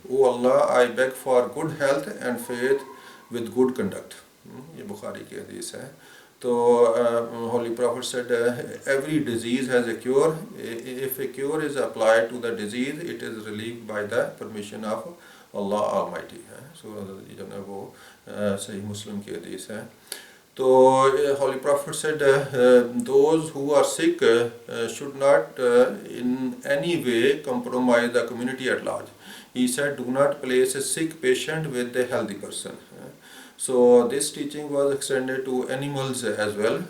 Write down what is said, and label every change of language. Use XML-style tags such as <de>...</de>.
<en>Oh Allah, I beg for good health and faith with good conduct.</en> <ur>یہ بخاری کی حدیث ہے.</ur> <en>تو Holy Prophet said, every disease has a cure. If a cure is applied to the disease, it is relieved by the permission of Allah Almighty ہے.</en> <ur>جو ہے وہ صحیح مسلم کی حدیث ہے.</ur> <en>تو Holy Prophet said, those who are sick should not in any way compromise the community at large. He said, do not place a sick patient with a healthy person. So this teaching was extended to animals as well.</en>